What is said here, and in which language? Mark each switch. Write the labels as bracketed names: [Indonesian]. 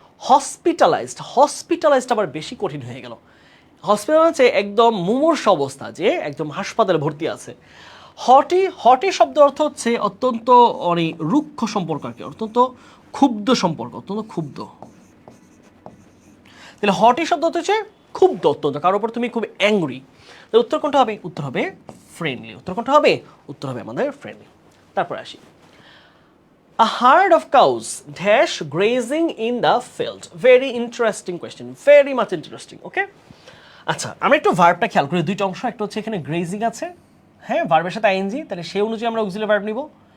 [Bangla] Hospitalised আবার বেশি কঠিন হয়ে গেল। হসপিটাল হচ্ছে একদম মুমূর্ষ অবস্থা, যে একদম হাসপাতালে ভর্তি আছে। হটি শব্দের অর্থ হচ্ছে অত্যন্ত অনেক রুক্ষ সম্পর্ক আর কি, অত্যন্ত ক্ষুব্ধ সম্পর্ক, অত্যন্ত ক্ষুব্ধ। তাহলে হটি শব্দ হচ্ছে ক্ষুব্ধ অত্যন্ত, কারোর উপর তুমি খুব অ্যাংরি। তাহলে উত্তর কোনটা হবে? উত্তর হবে ফ্রেন্ডলি। উত্তর কোনটা হবে? উত্তর হবে আমাদের ফ্রেন্ডলি। তারপর আসি, [English] a herd of cows dash grazing in the field. Very interesting question, very much interesting. [Bangla] Okay, আচ্ছা আমরা একটু ভার্বটা খেয়াল করি, দুইটা অংশ, একটা হচ্ছে এখানে গ্রেজিং আছে, হ্যাঁ ভার্বের সাথে আইএনজি, তাহলে সেই অনুযায়ী আমরা অক্সিলারি ভার্ব নিব।